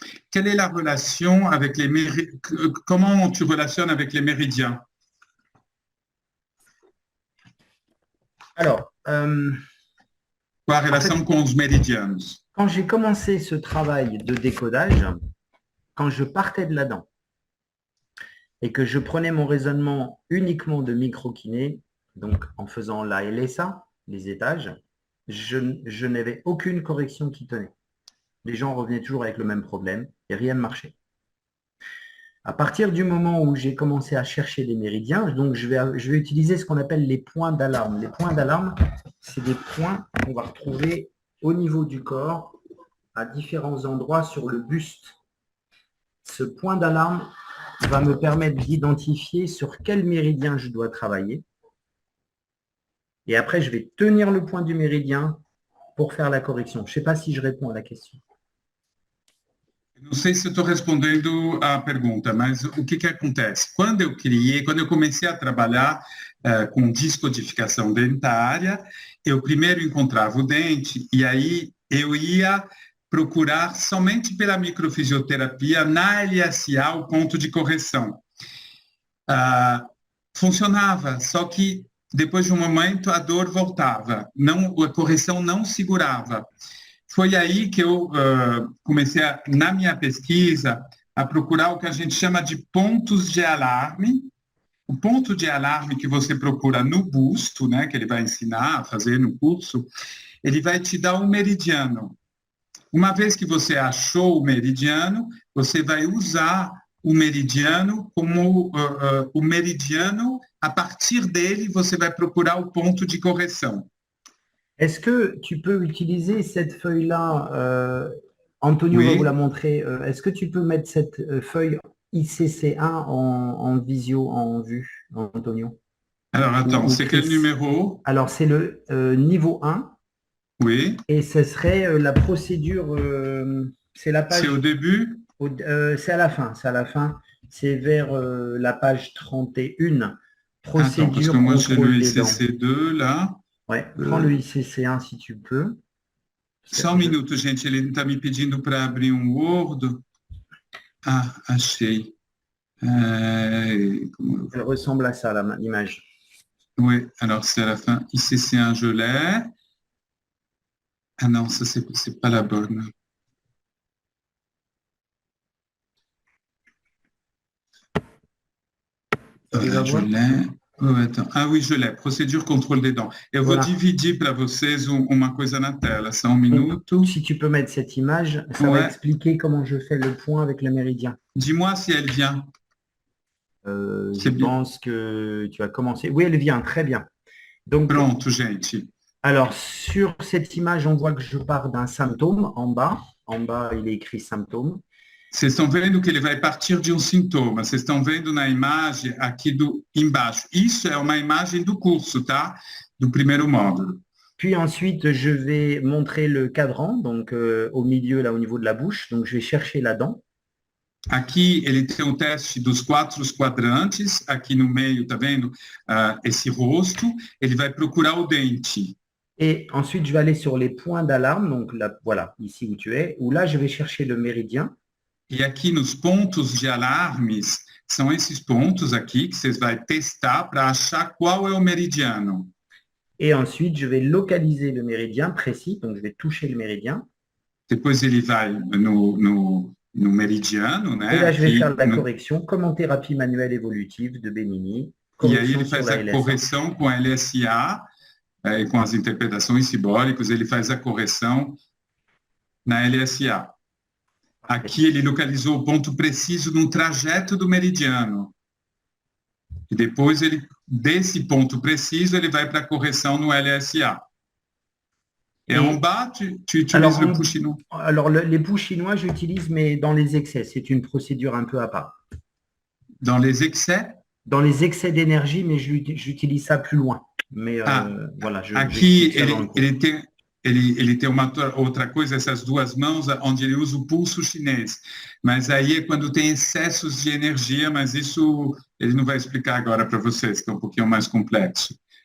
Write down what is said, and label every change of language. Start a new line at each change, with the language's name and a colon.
French: Quelle est la relation avec les méridiens? Comment tu relationnes avec les méridiens? Alors,
Portuguese: Qual a relação com os meridianos?
French: quand j'ai commencé ce travail de décodage, quand je partais de là-dedans et que je prenais mon raisonnement uniquement de microkiné, donc en faisant la LSA, les étages, je n'avais aucune correction qui tenait. Les gens revenaient toujours avec le même problème et rien ne marchait. À partir du moment où j'ai commencé à chercher des méridiens, donc je vais utiliser ce qu'on appelle les points d'alarme. Les points d'alarme, c'est des points qu'on va retrouver au niveau du corps, à différents endroits sur le buste. Ce point d'alarme va me permettre d'identifier sur quel méridien je dois travailler. Et après, je vais tenir le point du méridien pour faire la correction. Je ne sais pas si je réponds à la question.
Portuguese: Não sei se estou respondendo a pergunta, mas o que acontece? Quando eu comecei a trabalhar com descodificação dentária, eu primeiro encontrava o dente e aí eu ia procurar somente pela microfisioterapia na LSA o ponto de correção. Funcionava, só que depois de um momento a dor voltava, a correção não segurava. Foi aí que eu comecei, na minha pesquisa, a procurar o que a gente chama de pontos de alarme. O ponto de alarme que você procura no busto, né, que ele vai ensinar a fazer no curso, ele vai te dar um meridiano. Uma vez que você achou o meridiano, você vai usar o meridiano como o meridiano, a partir dele você vai procurar o ponto de correção.
French: Est-ce que tu peux utiliser cette feuille-là, Antonio va vous la montrer, est-ce que tu peux mettre cette feuille ICC1 en visio, en vue, Antonio? Alors attends, c'est quel numéro? Alors c'est le niveau 1. Oui. Et ce serait la procédure, c'est la page... C'est au début? C'est à la fin, c'est vers la page 31. Procédure. Attends, parce que moi j'ai le ICC2 là. Ouais, prends le ICC1 si tu peux.
Portuguese: Só um minuto, gente, ele está me pedindo para abrir um Word. Ah, achei.
French: Elle ressemble à ça, l'image. Oui, alors c'est à la fin. ICC1, je l'ai. Ah non, ça, c'est pas la bonne. Voilà, je l'ai. Oh, attends. Ah oui, je l'ai. Procédure contrôle des dents.
Portuguese: Eu vou dividir para vocês uma coisa na tela. Só um minuto.
French: Si tu peux mettre cette image, ça va expliquer comment je fais le point avec le méridien. Dis-moi si elle vient. Je pense que tu as commencé. Oui, elle vient, très bien. Donc,
Portuguese: pronto, gente.
French: Alors, sur cette image, on voit que je pars d'un symptôme en bas. En bas, il est écrit symptôme.
Portuguese: Vocês estão vendo que ele vai partir de um sintoma. Vocês estão vendo na imagem aqui embaixo. Isso é uma imagem do curso, tá? Do primeiro módulo.
French: Puis ensuite, je vais montrer le cadran, donc au milieu, là, au niveau de la bouche. Donc, je vais chercher la dent.
Portuguese: Aqui ele tem o teste dos 4 quadrantes. Aqui no meio, tá vendo? Esse rosto. Ele vai procurar o dente.
French: Et ensuite, je vais aller sur les points d'alarme. Donc, là, voilà, ici où tu es. Où là, je vais chercher le méridien.
Portuguese: E aqui nos pontos de alarmes, são esses pontos aqui que vocês vão testar para achar qual é o meridiano.
French: Et ensuite, je vais localiser le méridien précis, donc je vais toucher le méridien.
Portuguese: Depois ele vai no meridiano, né?
French: Et là, je vais faire la correction, comme en thérapie manuelle évolutive de Benigni.
Portuguese: E aí ele faz a correção com a LSA, com as interpretações simbólicas, ele faz a correção na LSA. Aqui ele localizou o ponto preciso no trajeto do meridiano. E depois, desse ponto preciso, ele vai para a correção no LSA.
French: Et en bas, tu utilises le pouls chinois? Alors, les pouls chinois, j'utilise, mais dans les excès. C'est une procédure un peu à part. Dans les excès? Dans les excès d'énergie, mais j'utilise ça plus loin. Mais voilà,
Portuguese: Aqui
French: j'explique ça dans le cours.
Portuguese: ele tem uma outra coisa, essas duas mãos, onde ele usa o pulso chinês. Mas aí é quando tem excessos de energia, mas isso ele não vai explicar agora para vocês, que é um pouquinho mais complexo.